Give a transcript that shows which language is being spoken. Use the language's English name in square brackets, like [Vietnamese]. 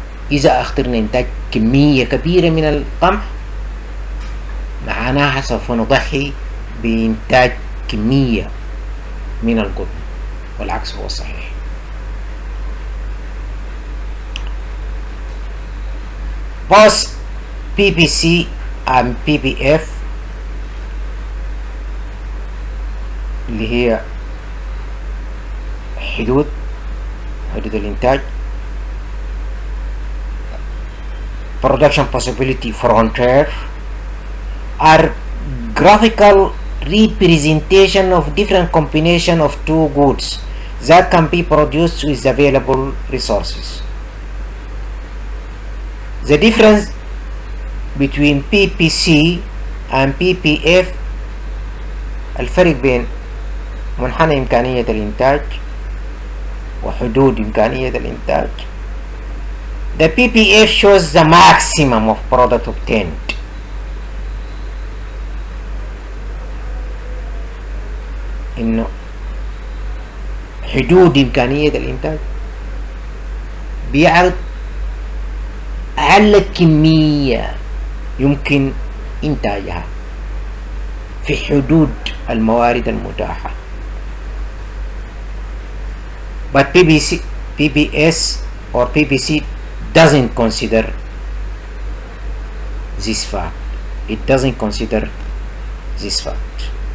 [Arabic] إذا اخترنا إنتاج كمية كبيرة من القمح، معناها سوف نضحي بإنتاج كمية من القطن، والعكس هو الصحيح. [English] Both PPC and PPF [Arabic] اللي هي حدود الإنتاج [English] production possibility frontier are graphical representation of different combination of two goods that can be produced with available resources. The difference between PPC and PPF [Arabic] الفرق بين منحنى إمكانية الإنتاج [English] وحدود إمكانية الإنتاج. The PPF shows the maximum of product obtained. [Arabic] إنه حدود إمكانية الإنتاج بيعرض أعلى كمية يمكن إنتاجها في حدود الموارد المتاحة. [English] But PPS or PPC doesn't consider this fact. it doesn't consider this fact.